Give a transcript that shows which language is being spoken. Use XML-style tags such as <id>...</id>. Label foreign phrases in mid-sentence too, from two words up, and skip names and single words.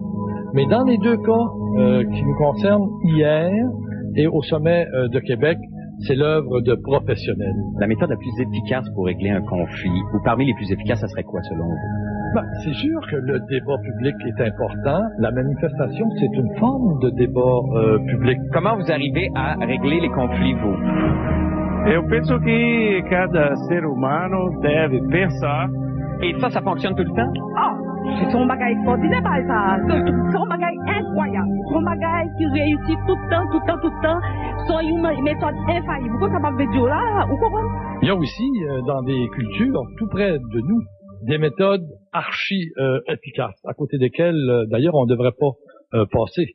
<fr>Mais dans les deux cas qui nous concernent hier et au sommet de Québec, c'est l'œuvre de professionnels. La méthode la plus efficace pour régler un conflit, ou parmi les plus efficaces, ça serait quoi selon vous? Ben, c'est sûr que le débat public est important. La manifestation, c'est une forme de débat public. Comment vous arrivez à régler les conflits, vous?</fr> <pt>Eu penso que cada ser humano deve pensar.</pt> <fr>Et ça fonctionne tout le temps? C'est son bagage extraordinaire, ça. Son bagage incroyable. Son bagage qui réussit tout le temps. C'est une méthode infaillible. Pourquoi ça va dire là? Vous comprenez? Il y a aussi, dans des cultures tout près de nous, des méthodes archi efficaces, à côté desquelles, d'ailleurs, on ne devrait pas passer.</fr>